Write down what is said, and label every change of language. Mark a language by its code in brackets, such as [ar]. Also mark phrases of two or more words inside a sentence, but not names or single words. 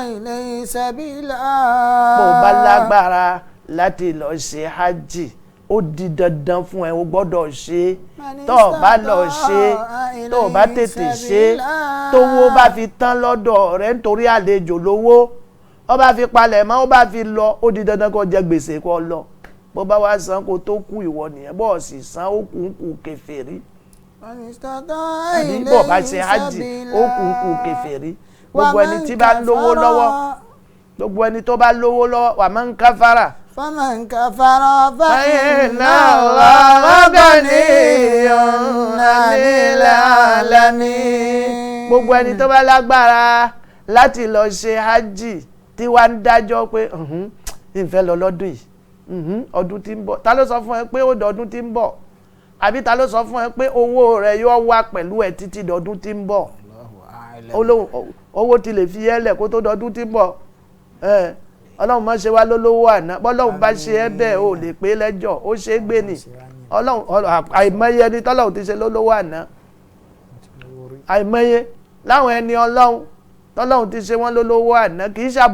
[yo] bó bá lágbára láti lọ ṣe hajj ó di dandan fún ẹ o gbọ́dọ̀ ṣe tó o bá lọ ṣe tó o bá tètè ṣe tówó bá fi tán lọ́dọ̀ rẹ̀ nítorí àlejò lówó ó bá fi palẹ̀ mọ́ ó bá fi lọ ó di dandan kó jẹ gbèsè kó lọ bó bá wá san kó tó kú ìwọ nìyẹn bó sì san ó kù kèfèrí àbí bó bá ṣe hajj ó kù kèfèrí gbogbo ẹni tí bá lówó lọ́wọ́ gbogbo ẹni tó bá lówó lọ́wọ́ [ar] ومن كفر فمن كفر ف إن الله غني عن العالمين. [yo] gbogbo ẹni tó bá lágbára láti lọ ṣe hajj tí wàá ń dájọ́ pé ìfẹ́ lọ lọ́dún yìí ọdún tí ń bọ̀ ta ló sọ fún ẹ pé ó dọdún tí ń bọ̀ àbí ta ló sọ fún ẹ pé owó rẹ yóò wá pẹ̀lú ẹ títí dọdún tí ń bọ̀ owó ti lè fi yẹ́lẹ̀ kó tó dọdún tí ń bọ̀ ọlọ́run má ṣe wá lólówó àná bọ́lọ́run bá ṣe ẹ́ bẹ́ẹ̀ ò lè pé lẹ́jọ́ ó ṣe é gbé ni ọlọ́run àìmọye ẹni tọ́lọ́run ti ṣe lólówó àná àìmọye láwọn ẹni ọlọ́run tọ́lọ́run ti ṣe wọ́n lólówó àná kì í